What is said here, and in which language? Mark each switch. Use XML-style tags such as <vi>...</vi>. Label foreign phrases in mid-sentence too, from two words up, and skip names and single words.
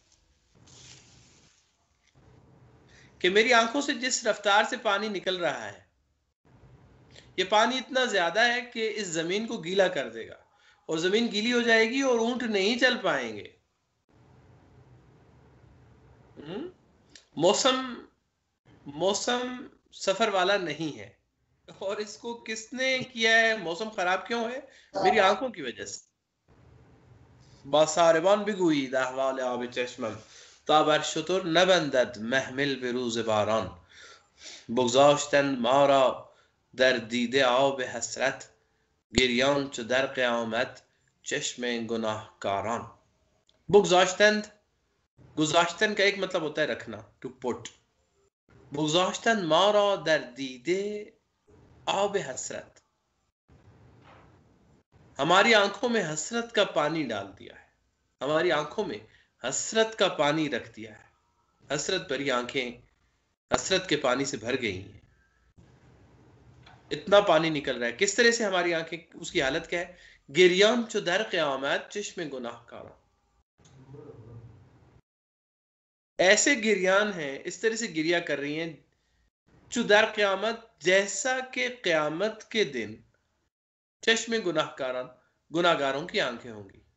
<hi>कि मेरी आंखों से जिस रफ्तार से पानी निकल रहा है, ये पानी इतना ज्यादा है कि इस जमीन को गीला कर देगा, और जमीन गीली हो जाएगी और ऊंट नहीं चल पाएंगे। मौसम मौसम सफर वाला नहीं है। और इसको किसने किया है? मौसम खराब क्यों है? मेरी आंखों की वजह से।</hi> <fa>باساربان بگویید احوال آب چشمم تا بر شتر نبندد محمل به روز باران. بگذاشتند ما را در دیده آب حسرت گریان چو در قیامت چشم گناهکاران. بگذاشتند، گذاشتن</fa> <hi>का एक मतलब होता है रखना,</hi> <en>to put.</en> <fa>بگذاشتند ما را در دیده آب حسرت,</fa> <hi>हमारी आंखों में हसरत का पानी डाल दिया है, हमारी आंखों में हसरत का पानी रख दिया है। हसरत भरी आंखें हसरत के पानी से भर गई हैं, इतना पानी निकल रहा है। किस तरह से हमारी आंखें, उसकी हालत क्या है?</hi> <fa>گریان چو در قیامت چشم گناهکاران,</fa> <hi>ऐसे गिरियान हैं, इस तरह से गिरिया कर रही हैं,</hi> <fa>چو در قیامت,</fa> <hi>जैसा कि क़यामत के दिन</hi> <fa>چشم گناهکاران,</fa> <hi>गुनाहगारों की आंखें होंगी।</hi>